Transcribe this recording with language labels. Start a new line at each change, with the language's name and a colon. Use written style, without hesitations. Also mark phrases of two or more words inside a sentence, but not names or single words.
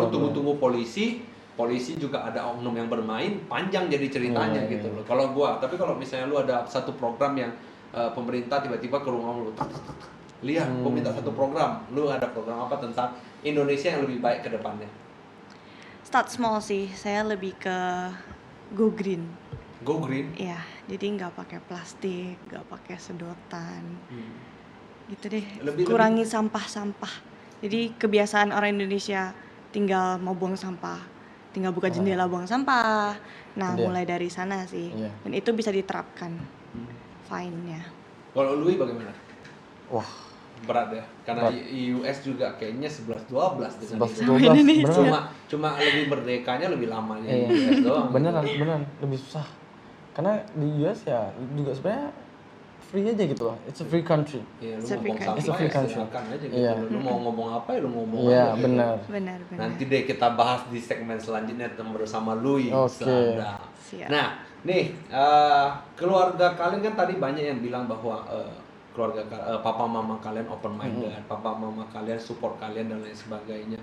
Indonesian: benar, tunggu-tunggu polisi juga ada oknum yang bermain, panjang jadi ceritanya Iya, iya, gitu iya. loh. Kalau tapi kalau misalnya lu ada satu program yang pemerintah tiba-tiba ke rumah lu, Lia, gua minta satu program. Lu ada program apa tentang Indonesia yang lebih baik ke depannya?
English: Start small
Indonesian: sih, saya lebih ke
English: go green. Go green.
Indonesian: Ya, jadi nggak pakai plastik, nggak pakai sedotan, gitu deh. Lebih- Kurangi sampah-sampah. Jadi kebiasaan orang Indonesia tinggal mau buang sampah, tinggal buka jendela buang sampah. Nah, Itu dia. mulai dari sana sih. Iya. Dan itu bisa diterapkan fine-nya. Kalau Louis bagaimana? Wah, Berat ya, karena Berat. US juga kayaknya 11-12 dengan 11-12 Indonesia. beneran. Cuma lebih merdekanya lebih lama di Iya. US doang. beneran lebih susah. Karena di US ya juga sebenarnya free aja gitu loh.
English: It's a free country.
Indonesian: Iya, lu
English: It's a free
Indonesian: ngomong
English: country. It's a
Indonesian: sampah
English: free
Indonesian: ya
English: country.
Indonesian: silakan aja gitu. Iya. Lu mau ngomong apa ya lu ngomong Iya, aja gitu. benar. Benar. Nanti deh kita bahas di segmen selanjutnya bersama Louis. Oke. Sada. Siap. Nah, nih keluarga kalian kan tadi banyak yang bilang bahwa keluarga papa mama kalian
English: open minded,
Indonesian: papa mama kalian support kalian dan lain sebagainya.